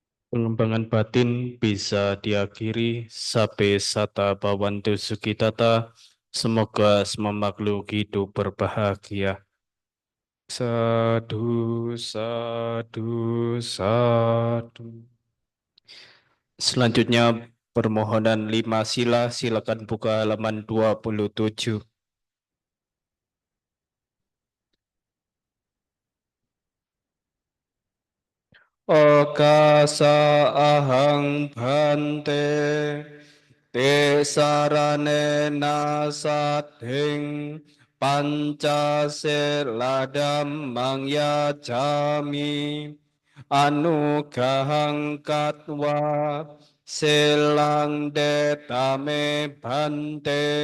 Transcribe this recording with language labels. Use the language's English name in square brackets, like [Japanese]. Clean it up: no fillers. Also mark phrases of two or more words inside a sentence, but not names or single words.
[Indonesian] Pengembangan batin bisa diakhiri sampai [Pali] sata bawantu sukitata. [Indonesian] Semoga semua makhluk hidup berbahagia. [Pali] Sadu, sadu, sadu. [Indonesian] Selanjutnya permohonan 5 sila, silakan buka halaman 27. [Pali] Okasa ahang bhante te sarane nasadhing pancaseladam mangyajami anugahang katwa selang detame bhante